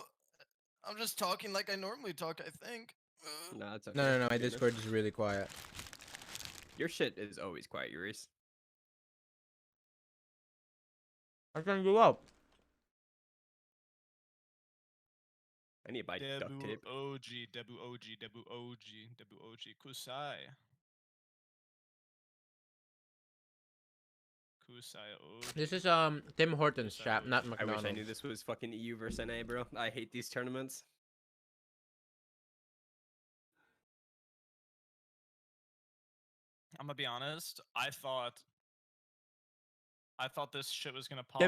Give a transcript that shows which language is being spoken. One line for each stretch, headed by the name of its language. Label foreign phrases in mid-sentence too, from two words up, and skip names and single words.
English: I'm just talking like I normally talk, I think. nah, it's okay. No. My You're good, man. Discord is really quiet. Your shit is always quiet, Eurice. I turn you up. I need to buy duct Debu tape. OG, Debu OG, Debu OG, Debu OG, Kusai. Kusai OG. This is Tim Hortons Yes, I chat, would. not I McDonald's. wish I knew this was fucking EU versus NA, bro. I hate these tournaments. I'm gonna be honest. I thought this shit was gonna pop